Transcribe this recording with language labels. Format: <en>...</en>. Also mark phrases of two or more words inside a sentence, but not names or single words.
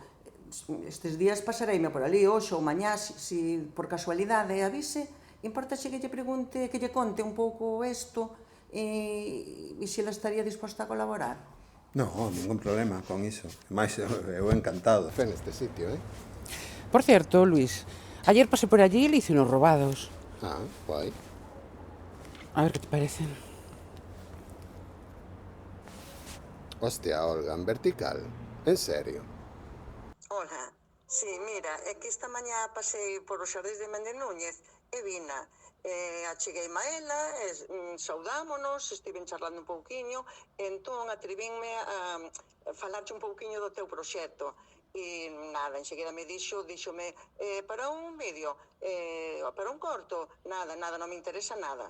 <gl>Estes días pasareime por ali, hoxe ou mañá, se por casualidade avise, importa xe que lle pregunte, que lle conte un pouco isto e se ela estaría disposta a colaborar. Non, ningún problema con iso. Mais eu encantado de neste sitio, Por certo, Luís,</gl> <es>ayer pasé por allí e le hice unos robados. Ah, guai. A ver que te parecen. Hostia, Olga, en vertical. En serio. Hola, sí, mira,</es> <gl>é que esta mañá pasei por os xardíns de Méndez Núñez e vina. Acheguei a ela, saudámonos, estiven charlando un pouquiño, entón atrevínme a falarche un pouquiño do teu proxecto. E nada, enseguida díxome, para un vídeo, para un corto, nada, non me interesa nada.</gl>